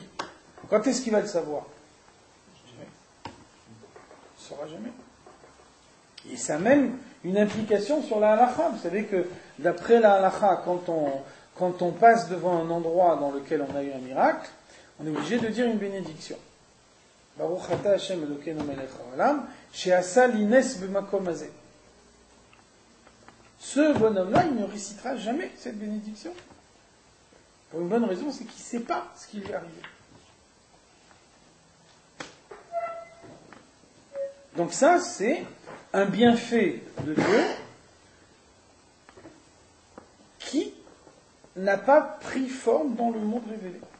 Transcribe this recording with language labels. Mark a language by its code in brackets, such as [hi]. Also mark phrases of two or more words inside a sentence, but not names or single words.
[fr] Quand est-ce qu'il va le savoir ? Jamais. Il ne saura jamais. Et ça a même une implication sur la halakha. Vous savez que d'après la halakha, quand on passe devant un endroit dans lequel on a eu un miracle, on est obligé de dire une bénédiction. [he] ברוך אתה השם אלוקינו מלך העולם, שעשה לי נס במקום הזה. [fr] Ce bonhomme-là, il ne récitera jamais cette bénédiction. Pour une bonne raison, c'est qu'il ne sait pas ce qui lui est arrivé. Donc ça, c'est un bienfait de Dieu qui n'a pas pris forme dans le monde révélé.